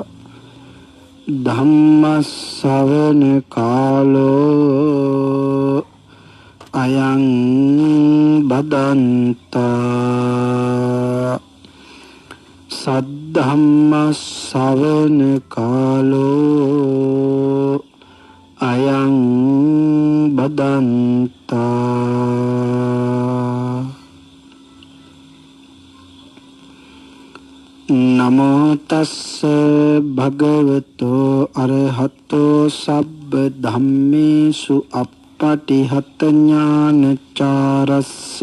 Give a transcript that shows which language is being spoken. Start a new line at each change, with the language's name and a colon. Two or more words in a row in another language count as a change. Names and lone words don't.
Pali: ධම්ම ශ්‍රවණ කාලෝ අයං බදන්තා. සද්ධම්ම ශ්‍රවණ කාලෝ අයං බදන්තා. නමෝ තස්ස භගවතෝ අරහතෝ සබ්බ ධම්මේසු අප්පටිහත ඥානචාරස්ස